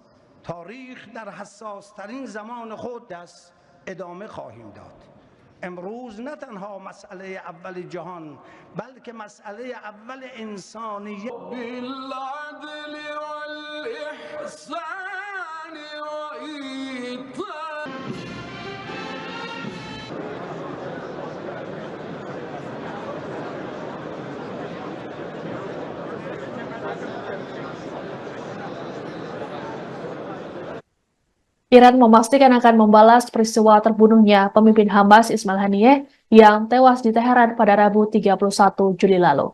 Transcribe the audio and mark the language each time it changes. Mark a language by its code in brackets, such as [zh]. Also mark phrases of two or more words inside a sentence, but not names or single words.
[fa] تاریخ در حساس‌ترین زمان خود است ادامه خواهیم داد. امروز نه تنها مسئله اول جهان بلکه مسئله اول انسانیت [ar] بالعدل والاحسان و ایتاء. [id] Iran memastikan akan membalas peristiwa terbunuhnya pemimpin Hamas Ismail Haniyeh yang tewas di Teheran pada Rabu 31 Juli lalu.